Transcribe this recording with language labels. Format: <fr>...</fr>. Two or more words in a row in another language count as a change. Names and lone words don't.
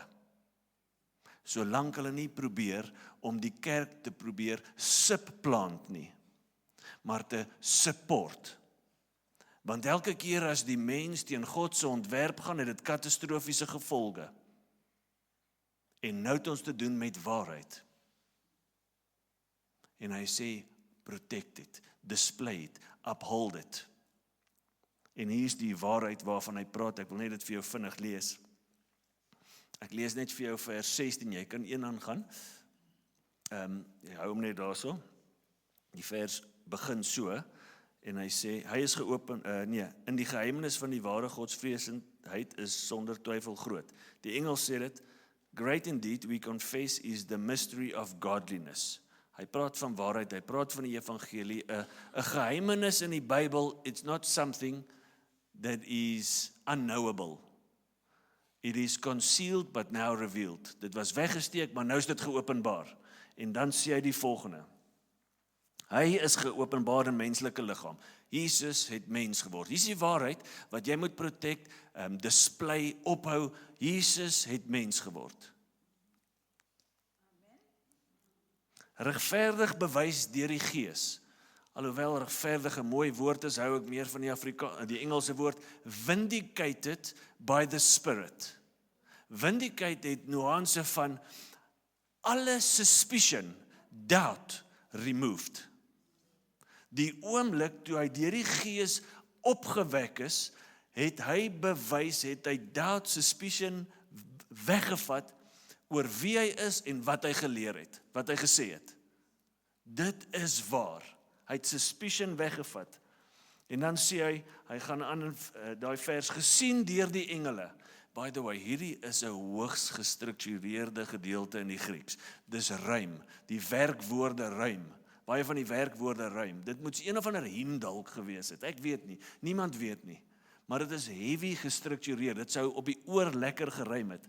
<af>Solank hulle nie probeer om die kerk te probeer subplant nie, maar te support. Want elke keer as die mens teen God se ontwerp gaan, het dit katastrofiese gevolge. En nou het ons te doen met waarheid. En hy sê,</af> <en>protect it, display it, uphold it.</en> <af>En hier is die waarheid waarvan hy praat, ek wil net dit vir jou vinnig lees. Ek lees net vir jou vers 16, jy kan een aangaan. Jy hou hom net daarso. Die vers begin so, en hy sê, hy is geopen, in die geheimenis van die ware godsvreesendheid is sonder twyfel groot. Die Engels sê dit,</af> <en>great indeed we confess is the mystery of godliness.</en> <af>Hy praat van waarheid, hy praat van die evangelie, 'n geheimenis in die Bybel,</af> <en>it's not something that is unknowable. It is concealed but now revealed.</en> <af>Dit was weggesteek, maar nou is dit geopenbaar. En dan sê hy die volgende. Hy is geopenbaar in menslike liggaam. Jesus het mens geword. Hier is die waarheid wat jy moet</af> <en>protect, display,</en> <af>ophou. Jesus het mens geword. Regverdig bewys deur die Gees. Alhoewel regverdig 'n mooi woord is, hou ek meer van die Engelse woord,</af> <en>vindicated by the Spirit.</en> <af>Vindicate het nuance van alle</af> <en>suspicion, doubt, removed.</en> <af>Die oomblik toe hy deur die Gees opgewek is, het hy bewys, het hy</af> <en>doubt, suspicion</en> <af>weggevat oor wie hy is en wat hy geleer het, wat hy gesê het. Dit is waar. Hy het suspicion weggevat. En dan sê hy gaan aan in daai vers, gesien deur die engele.</af> <en>By the way,</en> <af>hierdie is 'n hoogs gestruktureerde gedeelte in die Grieks. Dis ruim, die werkwoorde ruim. Baie van die werkwoorde ruim. Dit moet een of ander hiem dalk gewees het. Ek weet nie, niemand weet nie. Maar dit is heavy gestruktureerd. Dit sou op die oor lekker geruim het.</af>